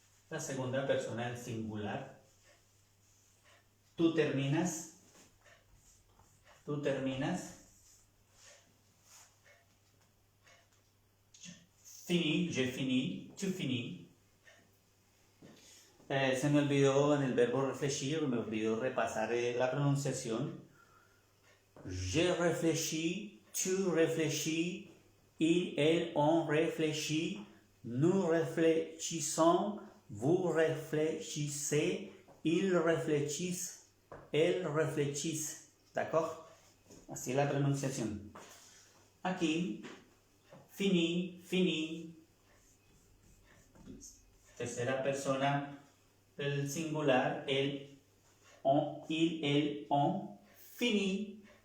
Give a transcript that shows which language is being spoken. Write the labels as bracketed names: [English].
[Spanish] La segunda persona del singular. Tú terminas. Tú terminas. [French] fini, j'ai fini, tu finis. [Spanish] Se me olvidó en el verbo réfléchir, me olvidó repasar la pronunciación. [French] J'ai réfléchi, tu réfléchis, il, elle, on réfléchit, nous réfléchissons, vous réfléchissez, ils réfléchissent, elles réfléchissent. D'accord? [Spanish] Así es la pronunciación. Aquí, fini, fini. Tercera persona del singular, el, on, [French] il, elle, on, fini.